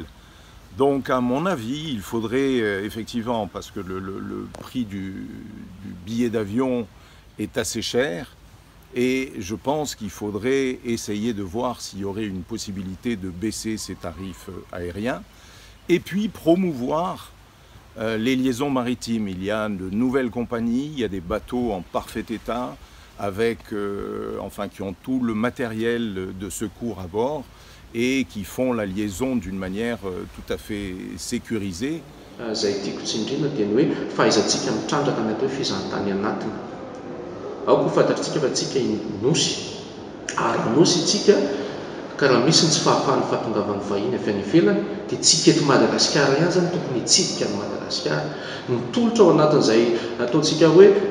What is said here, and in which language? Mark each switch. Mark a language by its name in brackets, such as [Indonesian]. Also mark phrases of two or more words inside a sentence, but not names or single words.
[French] Donc à mon avis, il faudrait effectivement, parce que le prix du billet d'avion est assez cher, et je pense qu'il faudrait essayer de voir s'il y aurait une possibilité de baisser ces tarifs aériens, et puis promouvoir les liaisons maritimes. Il y a de nouvelles compagnies, il y a des bateaux en parfait état, avec, qui ont tout le matériel de secours à bord, et qui font la liaison d'une manière tout à fait sécurisée. [Malagasy] Aoko fantatritsika fa tsika nosy ary nosy tsika karaha misy ny tsy fahafahany fahatongavan'ny vahiny avy any ivelany dia tsika eto Madagasikara ihany zany tokony hitsidika ny Madagasikara, mitolotra ao anatin'izay ataontsika hoe